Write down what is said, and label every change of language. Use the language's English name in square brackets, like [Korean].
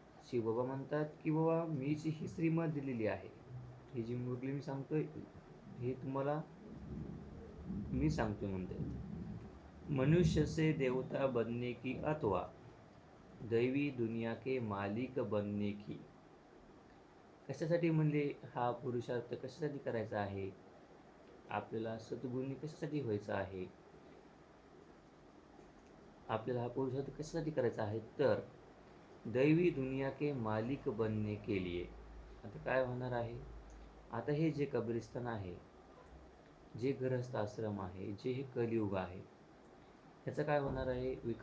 [Marathi] शिवबाबा म्हणतात की बाबा मीच ही श्रीमत दिलेली आहे. ही जी मुरली मी सांगतोय, हे तुम्हाला मी सांगतोय म्हणते. [Hindi] मनुष्य से देवता बनने की अथवा दैवी दुनिया के मालिक बनने की. [Marathi] कशासाठी म्हणले हा पुरुषार्थ कशासाठी करायचा आहे? आपल्याला सद्गुणी कशासाठी व्हायचं आहे? आपल्याला हा पुरुषार्थ कशासाठी करायचा आहे? [Hindi] तर दैवी दुनिया के मालिक बनने के लिए. [Marathi] आता काय होणार आहे? आता हे जे कब्रिस्तान आहे, जे गृहस्थ आश्रम आहे, जे हे कलियुग आहे, ह्याचं काय होणार आहे?